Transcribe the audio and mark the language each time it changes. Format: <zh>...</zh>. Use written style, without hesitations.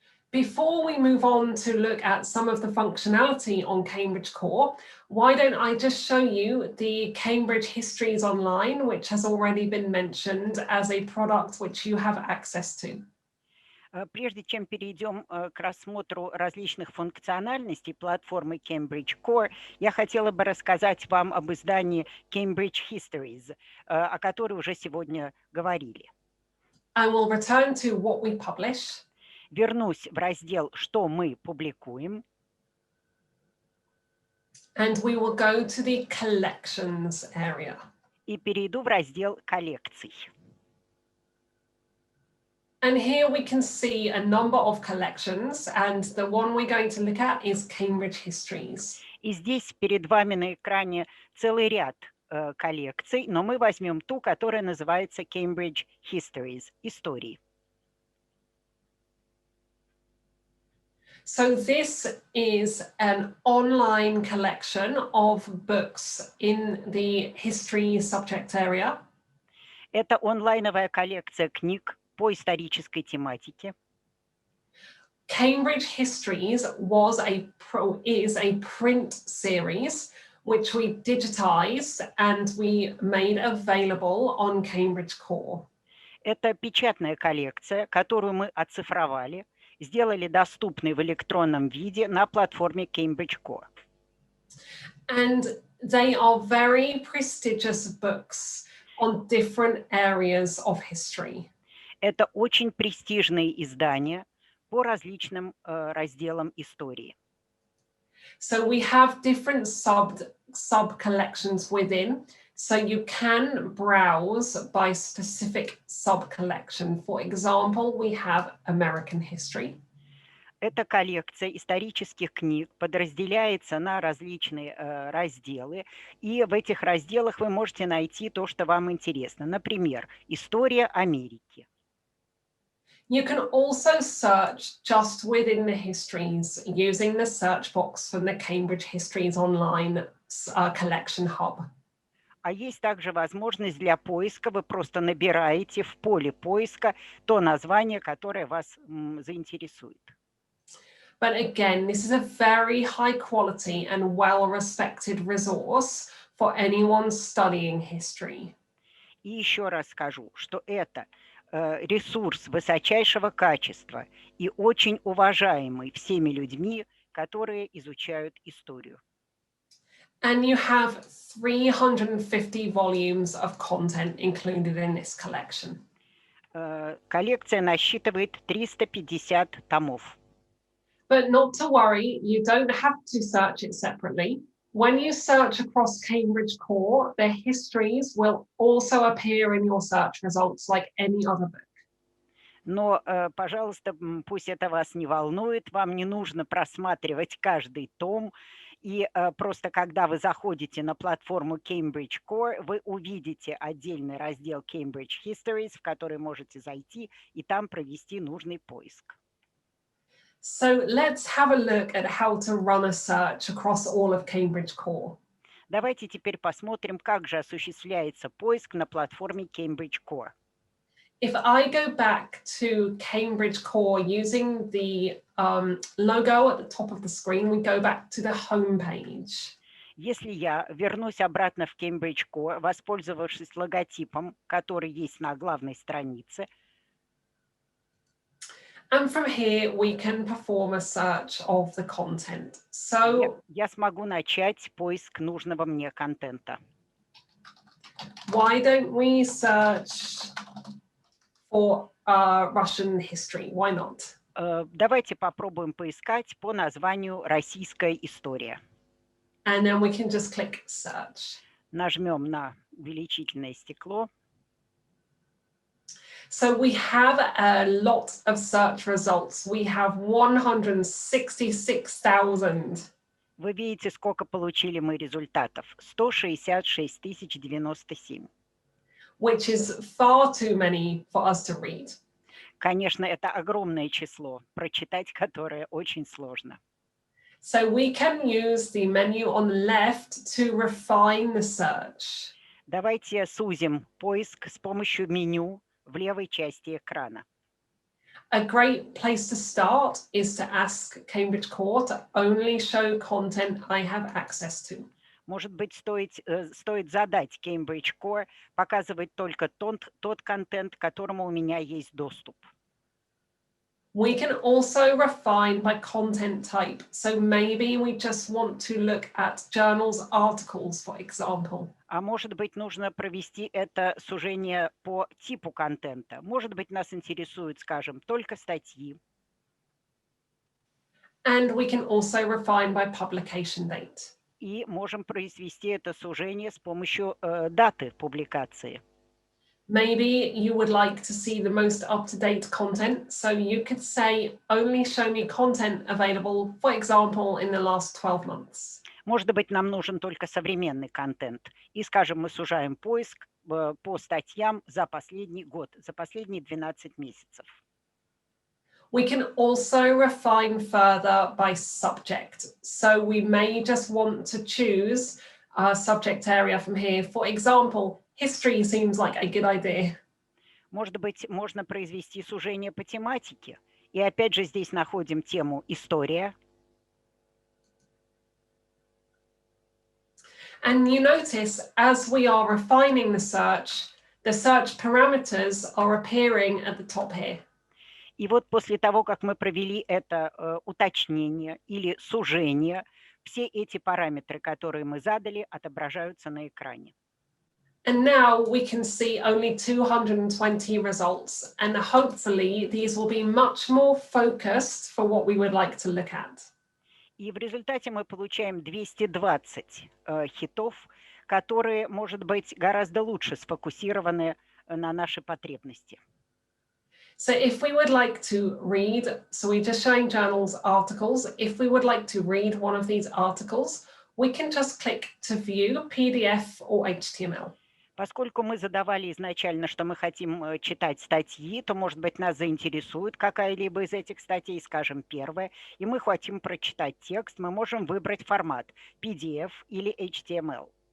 <en>Before we move on to look at some of the functionality on Cambridge Core, why don't I just show you the Cambridge Histories Online, which has already been mentioned as a product which you have access to.</en> <ru>Прежде чем перейдем к рассмотру различных функциональностей платформы Cambridge Core, я хотела бы рассказать вам об издании Cambridge Histories, о которой уже сегодня говорили.</ru> <en>I will return to what we publish.</en> <ru>Вернусь в раздел «Что мы публикуем».</ru> <en>And we will go to the collections area.</en> <ru>И перейду в раздел «Коллекций».</ru> <en>And here we can see a number of collections, and the one we're going to look at is Cambridge Histories.</en> <ru>И здесь перед вами на экране целый ряд коллекций, но мы возьмем ту, которая называется Cambridge Histories, истории.</ru> <en>So this is an online collection of books in the history subject area.</en> <ru>Это онлайновая коллекция книг по исторической тематике.</ru> <en>Cambridge Histories is a print series which we digitized and we made available on Cambridge Core.</en> <ru>Это печатная коллекция, которую мы оцифровали, сделали доступной в электронном виде на платформе Cambridge Core.</ru> <en>And they are very prestigious books on different areas of history.</en> <ru>Это очень престижные издания по различным разделам истории.</ru> <en>So we have different sub-collections within, so you can browse by specific sub-collection. For example, we have American history.</en> <ru>Эта коллекция исторических книг подразделяется на различные разделы, и в этих разделах вы можете найти то, что вам интересно. Например, история Америки.</ru> <en>You can also search just within the histories using the search box from the Cambridge Histories Online collection hub.</en> <ru>А есть также возможность для поиска. Вы просто набираете в поле поиска то название, которое вас заинтересует.</ru> <en>But again, this is a very high quality and well-respected resource for anyone studying history.</en> <ru>И еще раз скажу, что это ресурс высочайшего качества и очень уважаемый всеми людьми, которые изучают историю.</ru> <en>And you have 350 volumes of content included in this collection.</en> <ru>Коллекция насчитывает 350 томов.</ru> <en>But not to worry, you don't have to search it separately. When you search across Cambridge Core, the histories will also appear in your search results like any other book.</en> <ru>Но, пожалуйста, пусть это вас не волнует, вам не нужно просматривать каждый том, и просто когда вы заходите на платформу Cambridge Core, вы увидите отдельный раздел Cambridge Histories, в который можете зайти и там провести нужный поиск.</ru> <en>So let's have a look at how to run a search across all of Cambridge Core.</en> <ru>Давайте теперь посмотрим, как же осуществляется поиск на платформе Cambridge Core.</ru> <en>If I go back to Cambridge Core using the logo at the top of the screen, we go back to the home page.</en> <ru>Если я вернусь обратно в Cambridge Core, воспользовавшись логотипом, который есть на главной странице,</ru> <en>And from here, we can perform a search of the content. So</en> <ru>Я смогу начать поиск нужного мне контента.</ru> <en>why don't we search for Russian history? Why not?</en> <ru>Давайте попробуем поискать по названию «Российская история».</ru> <en>And then we can just click search.</en> <ru>Нажмем на увеличительное стекло.</ru> <en>So we have a lot of search results. We have 166,000.</en> <ru>Вы видите, сколько получили мы результатов. 166 097.</ru> <en>Which is far too many for us to read.</en> <ru>Конечно, это огромное число, прочитать которое очень сложно.</ru> <en>So we can use the menu on the left to refine the search.</en> <ru>Давайте сузим поиск с помощью меню в левой части экрана.</ru> <en>A great place to start is to ask Cambridge Core to only show content I have access to.</en> <ru>Может быть, стоит задать Cambridge Core показывать только тот контент, к которому у меня есть доступ.</ru> <en>We can also refine by content type. So maybe we just want to look at journals, articles, for example.</en> <ru>А может быть, нужно провести это сужение по типу контента. Может быть, нас интересуют, скажем, только статьи.</ru> <en>And we can also refine by publication date.</en> <ru>И можем произвести это сужение с помощью даты публикации.</ru> <en>Maybe you would like to see the most up-to-date content, so you could say, only show me content available, for example, in the last 12 months.</en> <ru>Может быть, нам нужен только современный контент. И, скажем, мы сужаем поиск по статьям за последний год, за последние 12 месяцев.</ru> <en>We can also refine further by subject. So we may just want to choose a subject area from here. For example, history seems like a good idea.</en> <ru>Может быть, можно произвести сужение по тематике. И опять же здесь находим тему «История».</ru> <en>And you notice, as we are refining the search parameters are appearing at the top here.</en> <ru>И вот после того, как мы провели это уточнение или сужение, все эти параметры, которые мы задали, отображаются на экране.</ru> <en>And now we can see only 220 results, and hopefully these will be much more focused for what we would like to look at.</en> <ru>И в результате мы получаем 220 хитов, которые, может быть, гораздо лучше сфокусированы на наши потребности.</ru> <en>So if we would like to read, so we're just showing journals, articles. If we would like to read one of these articles, we can just click to view PDF or HTML.</en> <ru>Поскольку мы задавали изначально, что мы хотим читать статьи, то, может быть, нас заинтересует какая-либо из этих статей, скажем, первая, и мы хотим прочитать текст, мы можем выбрать формат PDF или HTML.</ru>